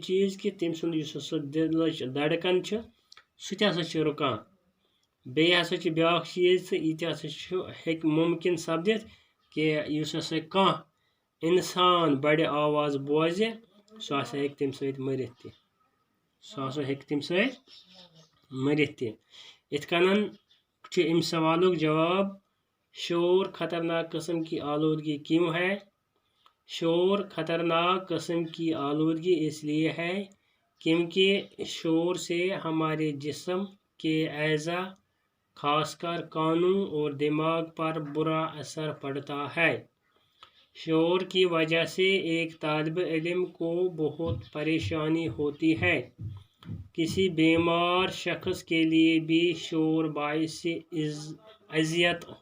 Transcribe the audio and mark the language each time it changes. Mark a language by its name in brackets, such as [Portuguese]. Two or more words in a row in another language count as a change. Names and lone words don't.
[Kashmiri] چیٖز کہِ تٔمۍ سُنٛد یُس ہسا دِلٕچ دھڑکن چھِ سُہ تہِ ہسا چھُ رُکان بیٚیہِ ہسا چھُ بیٛاکھ چیٖز تہٕ یہِ تہِ ہسا چھُ ہیٚکہِ مُمکِن سپدِتھ کہِ یُس ہسا کانٛہہ اِنسان بڑِ آواز بوزِ سُہ ہسا ہیٚکہِ تمہِ سۭتۍ مٔرِتھ تہِ سُہ ہسا ہیٚکہِ تمہِ سۭتۍ مٔرِتھ تہِ یِتھ کٔنن چھُ امہِ سوالُک جواب [Urdu] شور خطرناک قسم کی آلودگی کیوں ہے شور خطرناک قسم کی آلودگی اس لیے ہے کیونکہ شور سے ہمارے جسم کے اعضاء خاص کر کانوں اور دماغ پر برا اثر پڑتا ہے شور کی وجہ سے ایک طالب علم کو بہت پریشانی ہوتی ہے کسی بیمار شخص کے لیے بھی شور باعث اذیت